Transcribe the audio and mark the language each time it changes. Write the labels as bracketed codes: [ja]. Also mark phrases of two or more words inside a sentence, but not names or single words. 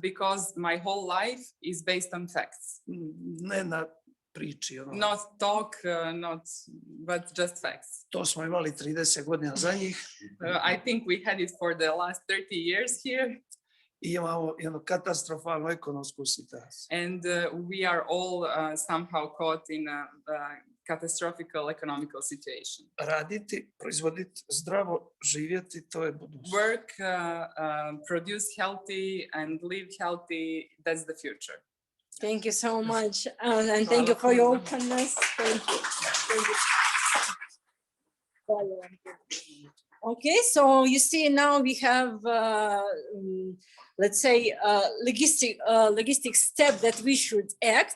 [en] Because my whole life is based on facts. [hr] ne na priči. [en] Not talk, but just facts. [hr] To smo imali 30 godina za njih [en] I think we had it for the last 30 years here. [hr] i imamo jednu katastrofalnu ekonomsku situaciju. [en] And we are all somehow caught in a catastrophical economical situation. [hr] Raditi, proizvoditi, zdravo živjeti, to je budućnost. [en] Work, produce healthy and live healthy, that's the future. Thank you so much. And thank you for your openness. Thank you. Okay, so you see now we have, let's say, logistic step that we should act.